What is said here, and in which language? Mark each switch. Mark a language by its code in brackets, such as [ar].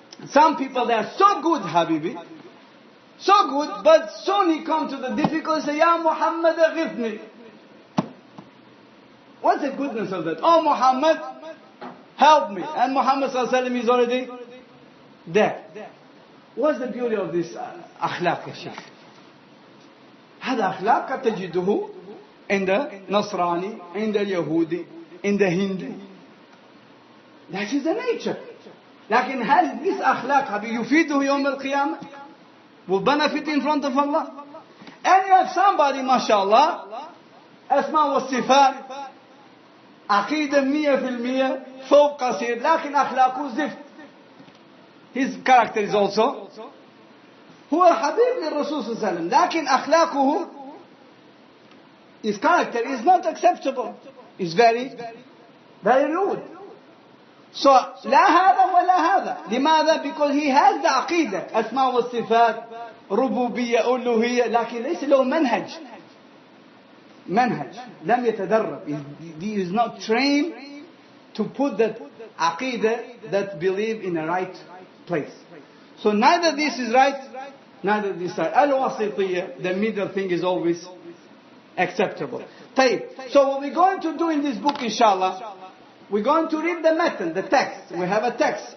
[en] Some people, they are so good, Habibi, so good, but soon he comes to the difficulty, say, Ya Muhammad aghithni. What's the goodness of that? Oh Muhammad, help me. And Muhammad sallallahu alaihi wasallam is already there. What's the beauty of this akhlaq, ya Shaykh? [ar] هذا أخلاق قد تجده عند نصراني, عند اليهودي, عند هندي. [en] That is the nature. [ar] لكن هل this أخلاق حبيبي يفيده يوم القيامة? [en] Will benefit in front of Allah? [ar] And you have somebody, mashallah, أسماء والصفات, عقيدة 100% فوق قصير, لكن أخلاقه زفت. [en] His character is also هو حبيب للرسول صلى الله عليه وسلم, لكن أخلاقه, his character is not acceptable. It's very, very rude. [ar] So لا هذا ولا هذا. لماذا? Because he has the عقيدة, أسماء والصفات, ربوبية, ألوهية, لكن ليس له منهج لم يتدرب. [en] He is not trained to put that عقيدة, that believe in a right place. So neither this is right, neither this is right. Al-wasitiyya, the middle thing, is always acceptable. [ar] طيب. [en] So what we're going to do in this book, inshallah, we're going to read the matan, the text. We have a text.